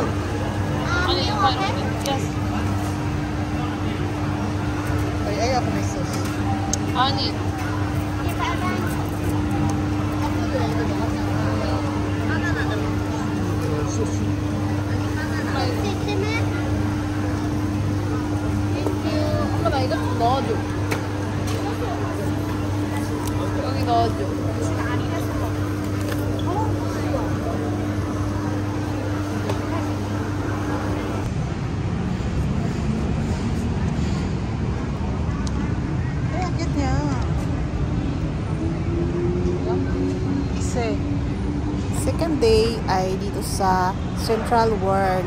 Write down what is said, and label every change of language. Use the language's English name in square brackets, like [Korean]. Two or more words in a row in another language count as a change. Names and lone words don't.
[Korean] 아니 이거 yes. [Filipino] Ay, ako may sauce. [Korean] 아니. 엄마 나 이거 좀 넣어줘. 여기 넣어줘. [Filipino] Bakit niya? Kasi second day ay dito sa Central World.